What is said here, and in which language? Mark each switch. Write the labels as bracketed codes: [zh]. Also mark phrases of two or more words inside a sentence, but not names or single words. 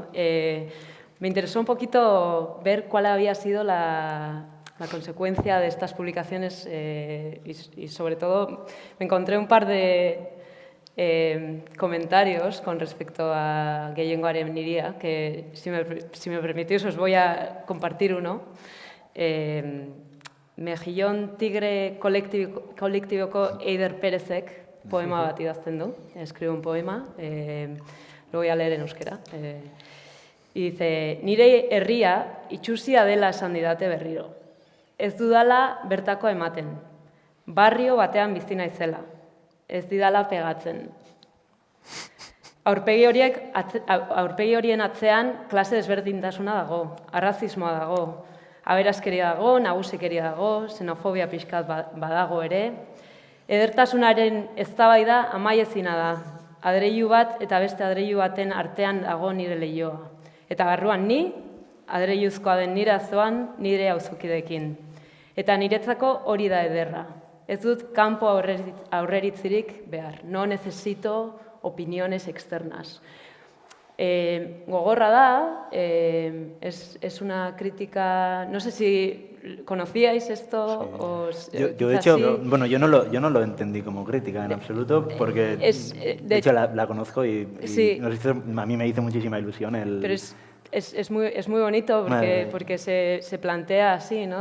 [es] Me interesó un poquito ver cuál había sido la consecuencia de estas publicaciones y sobre todo me encontré un par de comentarios con respecto a [eu] gehiengoaren niria, [es] que si me permitís os voy a compartir uno. [eu] Mejillón Tigre kolektiboko Eider Perezek poema bat idazten du, [es] escribe un poema, lo voy a leer en euskera. Y dice, [eu] nire herria itxusia dela esan didate berriro. Ez dudala bertako ematen. Barrio batean bizi naizela. Ez didala pegatzen. Aurpegi horien atzean klase desberdintasuna dago, arrazismoa dago, aberaskeria dago, nagusikeria dago, xenofobia pixkat badago ere. Edertasunaren eztabaida amaiezina da. Adreilu bat eta beste adreilu baten artean dago nire leihoa. Eta barruan ni, adreiluzkoa den nire azoan, nire auzokideekin. Eta niretzako hori da ederra. Ez dut kanpo aurreritzirik behar. [es] No necesito opiniones externas. [eu] Gogorra da, [es] es una crítica... No sé si conocíais esto. Sí. Yo de hecho, sí. Bueno, yo no lo entendí como crítica en absoluto, porque de hecho la conozco y sí. A mí me hizo muchísima ilusión el... Pero es muy bonito porque se plantea así, ¿no?